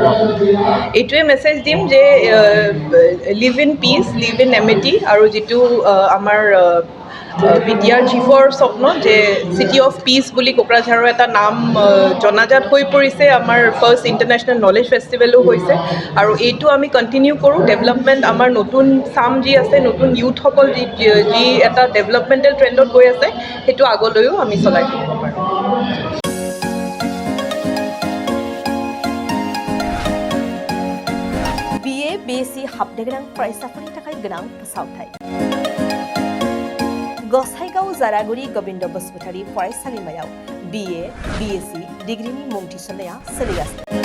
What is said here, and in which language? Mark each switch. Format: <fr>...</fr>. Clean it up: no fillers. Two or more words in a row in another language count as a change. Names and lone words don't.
<as>এইটোৱে মেছেজ দিম যে</as> <en>live in peace, live in amity</en> <as>আৰু যিটো আমাৰ BTR চিফৰ স্বপ্ন যে</as> <en>city of peace</en> <as>বুলি কোকৰাঝাৰৰ এটা নাম জনাজাত হৈ পৰিছে, আমাৰ</as> <en>first international knowledge festival</en> <as>হৈছে আৰু এইটো আমি কণ্টিনিউ কৰোঁ। ডেভেলপমেণ্ট আমাৰ নতুন চাম যি আছে, নতুন ইউথসকল যি এটা</as> <en>developmental trend</en> <as>গৈ আছে, সেইটো আগলৈও আমি চলাই থাকিব পাৰোঁ।</as> <brx>BA BSc हाबनो गोनां फरायसाफोरनि थाखाय गोनां फोसावथाय। गसाइगाव जारागुरि गोविन्द बसुमतारी फरायसालिमायाव BA BSc डिग्रीनि मुं थिसननाया सोलिगासिनो।</brx>